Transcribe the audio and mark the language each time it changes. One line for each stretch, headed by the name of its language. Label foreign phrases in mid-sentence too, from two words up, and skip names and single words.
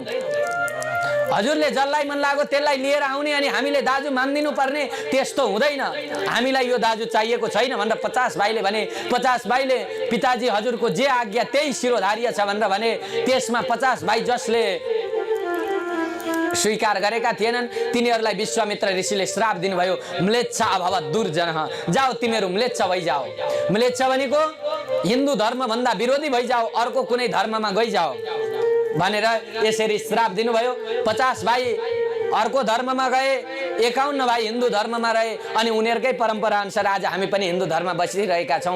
Nepali: हजुरले जसलाई मन लाग्यो त्यसलाई लिएर आउने अनि हामीले दाजु मानिदिनु पर्ने, त्यस्तो हुँदैन, हामीलाई यो दाजु चाहिएको छैन भनेर 50 भाइले भने। 50 भाइले पिताजी हजुरको जे आज्ञा त्यही शिरोधार्य छ भनेर भने। त्यसमा 50 भाइ जसले स्वीकार गरेका थिएनन् तिनीहरूलाई विश्वामित्र ऋषिले श्राप दिनुभयो,
Sanskrit: म्लेच्छ अभवत् दुर्जनः,
Nepali: जाओ तिमीहरू म्लेच्छ भइजाओ। म्लेच्छ भनेको हिन्दू धर्म भन्दा विरोधी भइजाओ, अर्को कुनै धर्ममा गइजाओ भनेर यसरी श्राप दिनुभयो। 50 भाइ अर्को धर्ममा गए, 51 भाइ हिन्दू धर्ममा रहे अनि उनीहरूकै परम्परा अनुसार आज हामी पनि हिन्दू धर्म बसिरहेका छौँ।